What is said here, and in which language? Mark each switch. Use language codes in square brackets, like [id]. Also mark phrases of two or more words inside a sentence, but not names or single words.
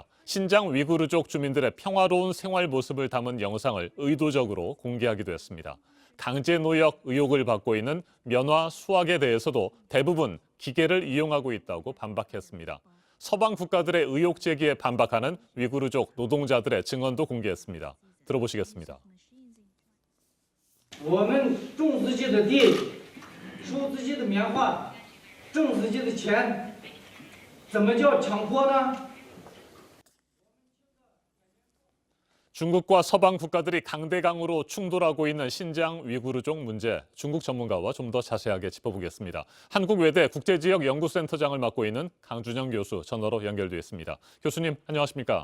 [ko] 신장 위구르족 주민들의 평화로운 생활 모습을 담은 영상을 의도적으로 공개하기도 했습니다. 강제 노역 의혹을 받고 있는 면화 수학에 대해서도 대부분 기계를 이용하고 있다고 반박했습니다. 서방 국가들의 의혹 제기에 반박하는 위구르족 노동자들의 증언도 공개했습니다. 들어보시겠습니다. [zh] 我们种自己的地，收自己的棉花，挣自己的钱，怎么叫强迫呢？ [ko] 중국과 서방 국가들이 강대강으로 충돌하고 있는 신장 위구르족 문제, 중국 전문가와 좀 더 자세하게 짚어보겠습니다. 한국외대 국제지역연구센터장을 맡고 있는 강준영 교수 전화로 연결돼 있습니다. 교수님 안녕하십니까?